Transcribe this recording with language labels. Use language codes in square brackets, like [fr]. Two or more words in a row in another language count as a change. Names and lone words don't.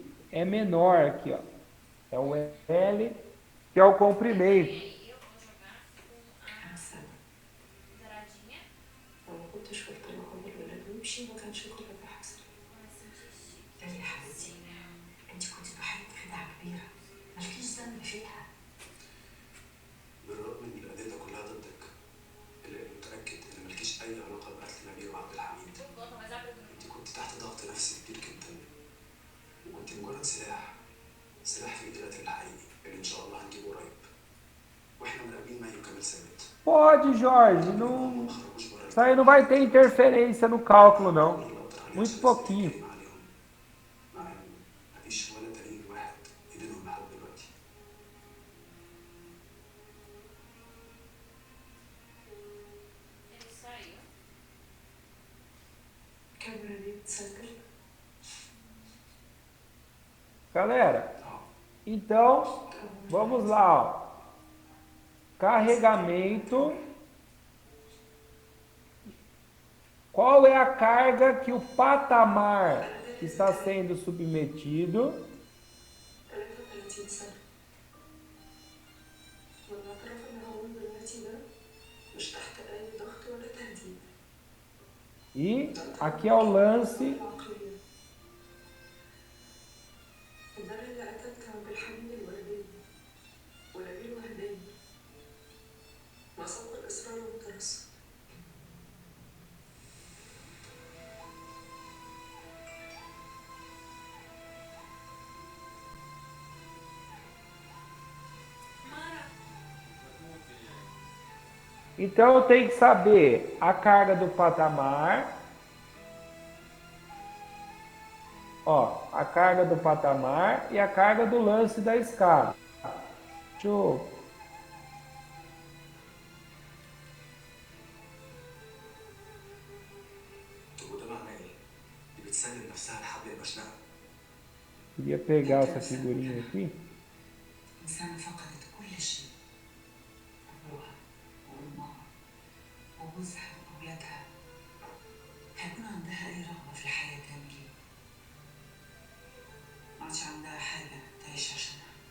[pt] É menor aqui, ó. É o L, que é o comprimento. Eu vou jogar com a douradinha. [ar] ما كنتش في الطريق عمر الولاد ويمشي ما كانش كل ده حصل. يعني يا حبيبتي انت كنت ضحية خدعة كبيرة مالكيش ذنب فيها. بالرغم ان الادله كلها ضدك الا اني متاكد ان مالكيش اي علاقه بقتل نبيل وعبد الحميد. انت كنت تحت ضغط نفسي كبير جدا وكنت مجرد سلاح في ايد القاتل الحقيقي اللي ان شاء الله هنجيبه قريب واحنا مراقبين مي وكمال ثابت. [pt] Pode, Jorge. Não... Isso aí não vai ter interferência no cálculo, não. Muito pouquinho. [ar] مع ان مفيش ولا دليل واحد يدلهم لحد دلوقتي. [pt] Ele saiu. [ar] الكاميرا دي بتسجل. [pt] Galera, então, vamos lá, ó. Carregamento. Qual é a carga que o patamar está sendo submetido? [ar] 33 سنة. والمعترف ان هو دلوقتي ده مش تحت اي ضغط ولا تهديد. [pt] E aqui é o lance. [ar] العقلية. الدم اللي قتلت عبد الحميد الوهداني ونبيل وهداني مع سبق الإصرار والترصد. [pt] Então eu tenho que saber a carga do patamar. Ó, a carga do patamar e a carga do lance da escada. Deixa eu... [ar] طب وده معناه ايه؟ دي بتسلم نفسها لحد المشنقة. [pt] Queria pegar essa figurinha aqui. [ar] إنسانة فقدت كل شيء، أبوها وأمها وجوزها وأولادها. هيكون عندها أي رغبة في الحياة تاني ليه؟ ما عادش عندها حاجة تعيش عشانها.